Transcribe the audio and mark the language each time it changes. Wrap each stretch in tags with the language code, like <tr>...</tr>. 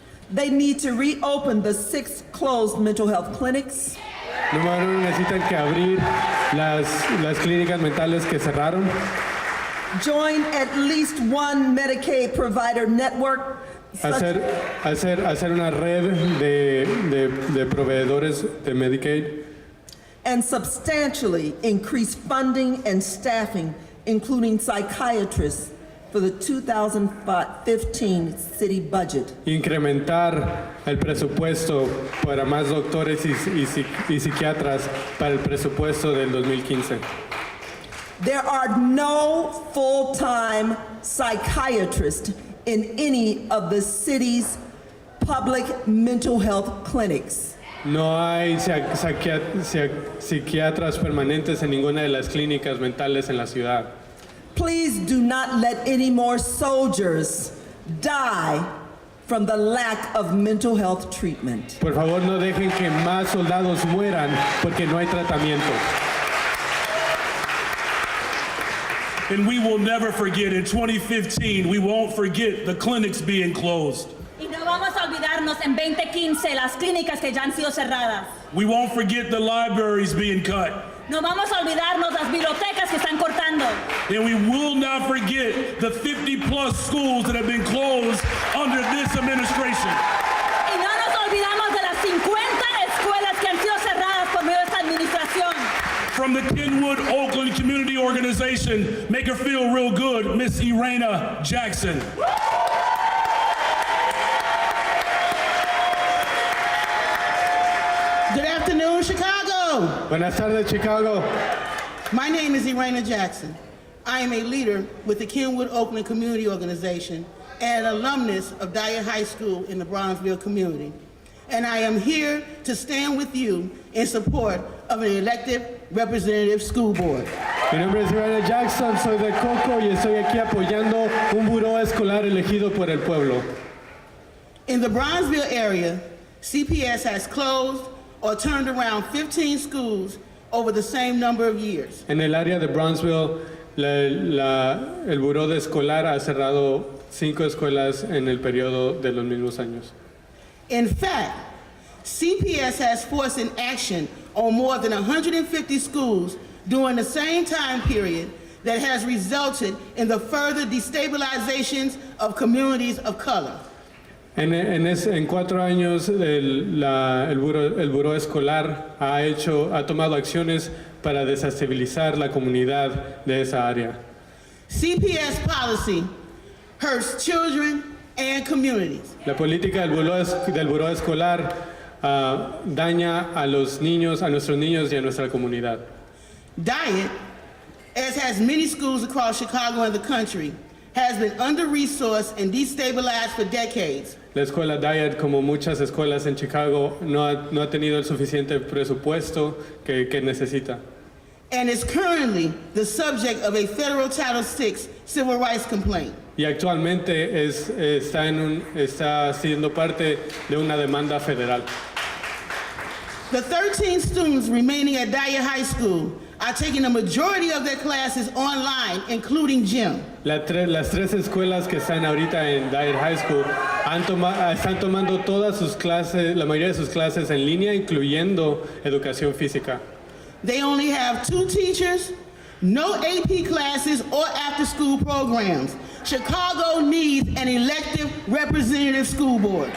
<en>They need to reopen the 6 closed mental health clinics.</en> <es>Número 1, necesitan que abrir las clínicas mentales que cerraron.</es> <en>Join at least one Medicaid provider network.</en> <es>Hacer una red de proveedores de Medicaid.</es> <en>And substantially increase funding and staffing, including psychiatrists, for the 2015 city budget.</en> <es>Incrementar el presupuesto para más doctores y psiquiatras para el presupuesto del 2015.</es> <en>There are no full-time psychiatrists in any of the city's public mental health clinics.</en> <es>No hay psiquiatras permanentes en ninguna de las clínicas mentales en la ciudad.</es> <en>Please do not let any more soldiers die from the lack of mental health treatment.</en> <es>Por favor, no dejen que más soldados mueran porque no hay tratamiento.</es> <en>And we will never forget, in 2015, we won't forget the clinics being closed.</en> <es>Y no vamos a olvidarnos en 2015 las clínicas que ya han sido cerradas.</es> <en>We won't forget the libraries being cut.</en> <es>No vamos a olvidarnos las bibliotecas que están cortando.</es> <en>And we will not forget the 50+ schools that have been closed under this administration.</en> <es>Y no nos olvidamos de las 50 escuelas que han sido cerradas por medio de esta administración.</es> <en>From the Kenwood Oakland Community Organization, make her feel real good, Miss Irena Jackson. Good afternoon, Chicago.</en> <es>Buenas tardes, Chicago.</es> <en>My name is Irena Jackson. I am a leader with the Kenwood Oakland Community Organization and an alumnus of Dyer High School in the Bronzeville community. And I am here to stand with you in support of an elected representative school board.</en> <es>Mi nombre es Irena Jackson, soy de Coco y estoy aquí apoyando un buró escolar elegido por el pueblo.</es> <en>In the Bronzeville area, CPS has closed or turned around 15 schools over the same number of years.</en> <es>En el área de Brownsville, el buró de escolar ha cerrado 5 escuelas en el periodo de los mismos años.</es> <en>In fact, CPS has forced an action on more than 150 schools during the same time period that has resulted in the further destabilizations of communities of color.</en> <es>En 4 años, el buró escolar ha tomado acciones para desestabilizar la comunidad de esa área.</es> <en>CPS policy hurts children and communities.</en> <es>La política del buró escolar daña a los niños, a nuestros niños y a nuestra comunidad.</es> <en>Diet, as has many schools across Chicago and the country, has been under-resourced and destabilized for decades.</en> <es>La escuela Dyer, como muchas escuelas en Chicago, no ha tenido el suficiente presupuesto que necesita.</es> <en>And is currently the subject of a federal Title VI civil rights complaint.</en> <es>Y actualmente está siendo parte de una demanda federal.</es> <en>The 13 students remaining at Dyer High School are taking a majority of their classes online, including gym.</en> <es>Las 3 escuelas que están ahorita en Dyer High School están tomando todas sus clases, la mayoría de sus clases en línea, incluyendo educación física.</es> <en>They only have 2 teachers, no AP classes or after-school programs. Chicago needs an elective representative school board.</en>